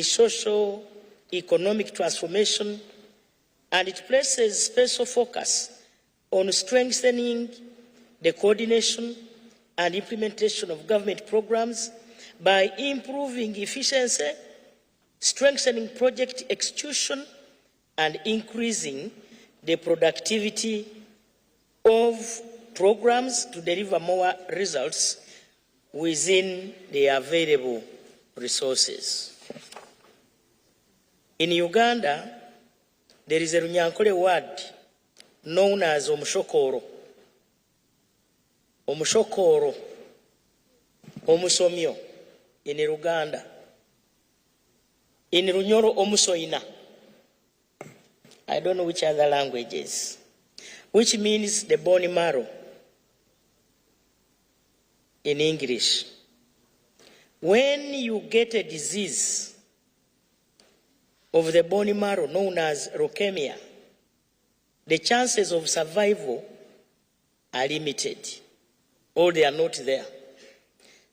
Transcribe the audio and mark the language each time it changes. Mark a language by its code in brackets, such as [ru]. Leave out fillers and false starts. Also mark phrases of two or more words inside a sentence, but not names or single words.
[en] social economic transformation, and it places special focus on strengthening the coordination and implementation of government programs by improving efficiency, strengthening project execution, and increasing the productivity of programs to deliver more results within the available resources. In Uganda, there is a Runyankole word known as omushokoro. [nyn] Omushokoro, omusomyo [en] in Uganda. In Runyoro, omusoina. I don't know which other languages, which means the bone marrow in English. When you get a disease of the bone marrow known as leukemia, the chances of survival are limited, or they are not there.